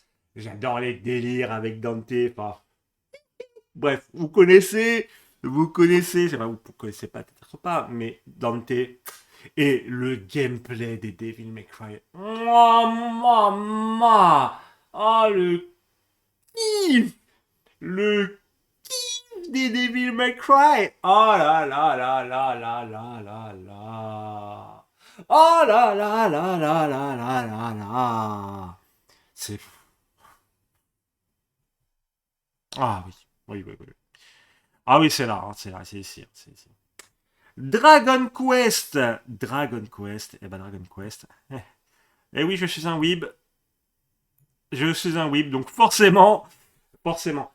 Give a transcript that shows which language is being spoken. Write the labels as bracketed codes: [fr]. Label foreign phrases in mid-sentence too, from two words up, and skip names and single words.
[fr] J'adore les délires avec Dante. Enfin, bref, vous connaissez, je sais pas, vous connaissez pas, peut-être pas, mais Dante et le gameplay des Devil May Cry. Mouah, mouah, mouah. Ah, kiff, le kiff des Devil May Cry. Oh là là là là là là là là. Oh là là là là là là là là. C'est... Ah oui, oui, oui, oui. Ah oui, c'est là, hein, c'est là, c'est ici, hein, c'est ici. Dragon Quest. Dragon Quest. Eh ben Dragon Quest. Eh oui, je suis un weeb. Je suis un weeb, donc forcément.